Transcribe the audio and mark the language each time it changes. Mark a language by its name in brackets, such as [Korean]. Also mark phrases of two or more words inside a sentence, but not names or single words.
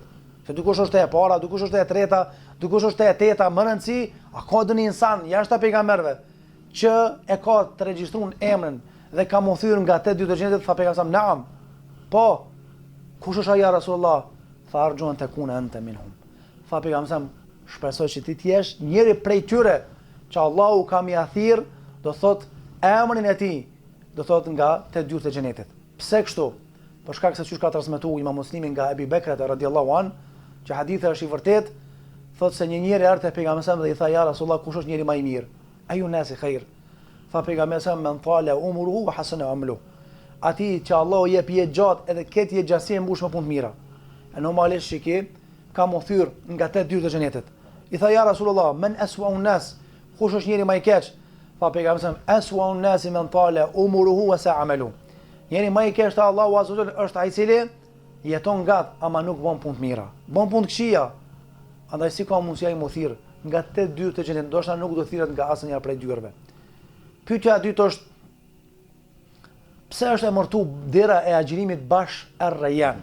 [Albanian] Se dikush është e para, dikush është e treta, dikush është e teta, më rëndësi, a ka doni insan jashta pejgamberëve që e ka të regjistruar emrin dhe ka mothyer nga 8 dyrë xhenetit? Tha pejgamberi: "Naam." Po, kush është ai [Arabic] ja Rasulullah? Tha: "Arjuan takuna anta minhum." [Albanian] Tha pejgamberi: "Shpresoj që ti të jesh njëri prej tyre që Allahu ka më thirr, do thot emrin e tij, do thot nga 8 dyrët e xhenetit." Pse kështu? Për shkak se çush ka transmetuar Imam Muslimi nga Ebi Bekrat [Arabic] radhiyallahu an, [Albanian] që hadithi është i vërtet, thot se një njeri ardhi te pejgamberi dhe i tha: [Arabic] "Ja Rasulullah, [Albanian] kush është njeri më i mirë? [Arabic] Ayu nasi khair?" [Albanian] Tha pejgamberi: [Arabic] "Men tala umruhu wa hasana amaluhu." [Albanian] Ati që Allahu jep jetë gjatë edhe këtë jetë gjasi e mbush me punë të mira. E normalisht shiki ka mothyr nga 8 dyrët e xhenetit. I tha: [Arabic] "Ja Rasulullah, men aswa'un nas?" [Albanian] Kush është njeri më i keq? Tha pejgamberi: [Arabic] "Aswa'un nas men tala umruhu wa sa'a amaluhu." [Albanian] Njeri më i keq te Allahu [Arabic] Azza wa Jall [Albanian] është ai i cili jeton gat ama nuk bën punë të mira, bën punë të këqija. Andaj si ka mundësi ai mothir nga 8 dyrë të xhenetit, ndoshta nuk do thirret nga asnjëra prej dyrëve. Pyetja e dytë është: pse është emërtu dera e agjërimit bash ar-rayyan?